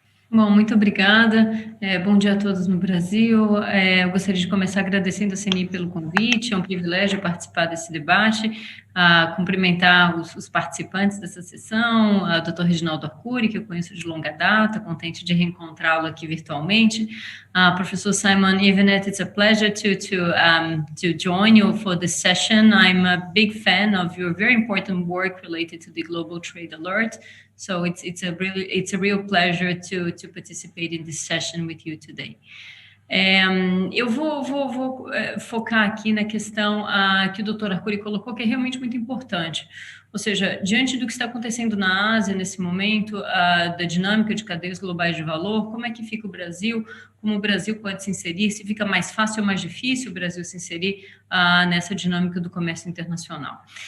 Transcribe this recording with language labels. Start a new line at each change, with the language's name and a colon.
Portuguese: Bom, muito obrigada. Bom dia a todos no Brasil. Eu gostaria de começar agradecendo a CNI pelo convite. É um privilégio participar desse debate. Cumprimentar os participantes dessa sessão, o Dr. Reginaldo Arcuri, que eu conheço de longa data, contente de reencontrá-lo aqui virtualmente.
English: Professor Simon Evenet, it's a pleasure to join you for this session. I'm a big fan of your very important work related to the Global Trade Alert. So it's a real pleasure to participate in this session with you today.
Portuguese: Eu vou focar aqui na questão que o Dr. Arcuri colocou, que é realmente muito importante. Ou seja, diante do que está acontecendo na Ásia nesse momento, da dinâmica de cadeias globais de valor, como é que fica o Brasil, como o Brasil pode se inserir, se fica mais fácil ou mais difícil o Brasil se inserir nessa dinâmica do comércio internacional.